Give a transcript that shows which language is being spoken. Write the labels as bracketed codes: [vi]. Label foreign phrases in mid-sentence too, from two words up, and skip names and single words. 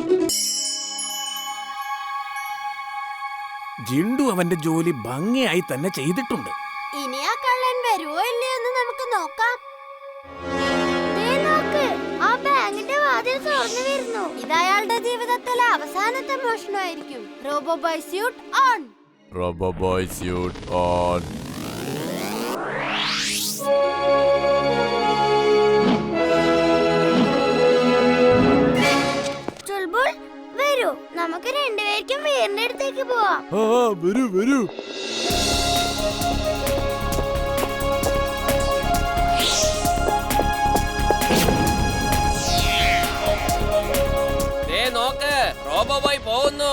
[ml] ജിൻഡു അവന്റെ ജോലി ഭംഗിയായി തന്നെ ചെയ്തിട്ടുണ്ട്. ഇനി ആ കള്ളൻ വരുവോ ഇല്ലയോ എന്ന് നമുക്ക് നോക്കാം. ദേ നോക്ക്, ആ ബാങ്കിന്റെ വാതിൽ തുറന്നു വരുന്നു. ഇത് അയാളുടെ ജീവിതത്തിലെ അവസാനത്തെ മോഷണമായിരിക്കും. [en] Roboboy suit on. Roboboy suit on. [ml] ചുൽബുൾ, വരൂ, നമുക്ക് രണ്ടുപേർക്കും വീടിന്റെ അടുത്തേക്ക് പോവാം. വരൂ വരൂ. നോക്ക്, റോബോ ബോയ് പോകുന്നു.